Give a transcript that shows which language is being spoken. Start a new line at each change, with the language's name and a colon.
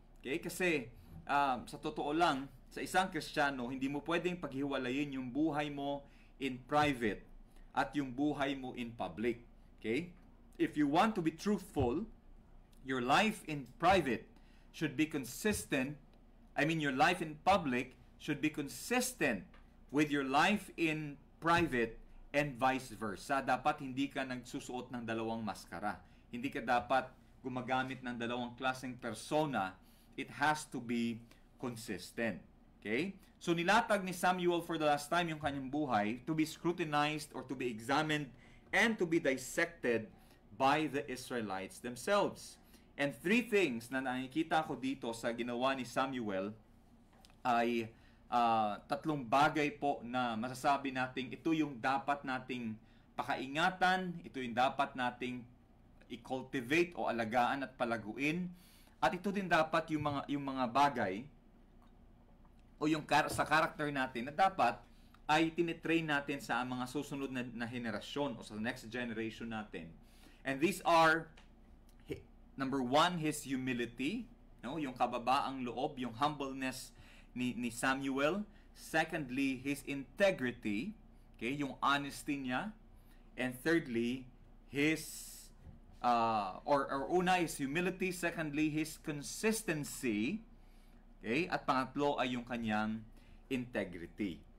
Filipino: Okay? Kasi sa totoo lang, sa isang Kristiyano, hindi mo pwedeng paghiwalayin yung buhay mo
English: in private
Filipino: at yung buhay mo
English: in public. Okay? If you want to be truthful, your life in private should be consistent. I mean, your life in public should be consistent with your life in private and vice versa.
Filipino: Dapat hindi ka nagsusuot ng dalawang maskara. Hindi ka dapat gumagamit ng dalawang klaseng persona.
English: It has to be consistent. Okay? So
Filipino: nilatag ni Samuel
English: for the last time
Filipino: yung kanyang buhay
English: to be scrutinized or to be examined and to be dissected by the Israelites themselves. And three things
Filipino: na nakikita ko dito sa ginawa ni Samuel ay tatlong bagay po na masasabi nating ito yung dapat nating pakaingatan, ito yung dapat nating i-cultivate o alagaan at palaguin, at ito din dapat yung mga bagay o yung sa character natin na dapat ay tinitrain natin sa mga susunod na henerasyon o sa
English: next generation
Filipino: natin.
English: And these are, number one, his humility, no?
Filipino: Yung kababaang loob, yung humbleness ni Samuel.
English: Secondly, his integrity, okay,
Filipino: yung honesty niya.
English: And thirdly, his una is humility, secondly his consistency, okay,
Filipino: at pangatlo ay yung kanyang
English: integrity.